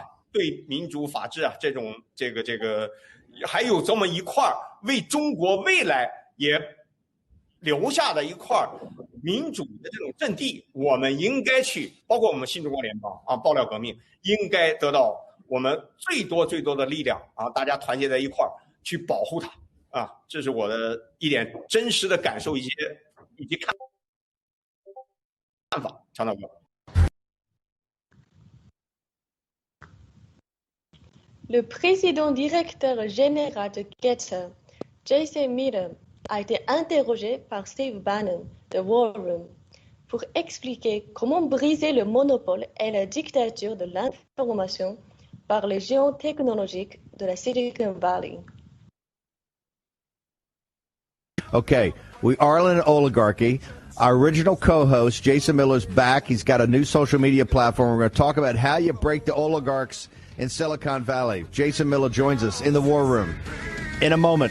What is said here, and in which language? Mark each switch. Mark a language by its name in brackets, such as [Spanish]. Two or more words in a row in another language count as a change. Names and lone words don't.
[Chinese] 对民主法治啊这种这个还有这么一块为中国未来也留下的一块民主的这种阵地，我们应该去，包括我们新中国联邦啊，爆料革命应该得到我们最多的力量啊，大家团结在一块儿去保护它啊，这是我的一点真实的感受以及看法，常导哥。 [French] Le président directeur général de Getter, Jason Miller, a été interrogé par Steve Bannon de War Room pour expliquer comment briser le monopole et la dictature de l'information par les géants technologiques de la Silicon Valley. [English] Okay, we are in an oligarchy. Our original co-host, Jason Miller's back. He's got a new social media platform. We're going to talk about how you break the oligarchs in Silicon Valley. Jason Miller joins us in the War Room in a moment.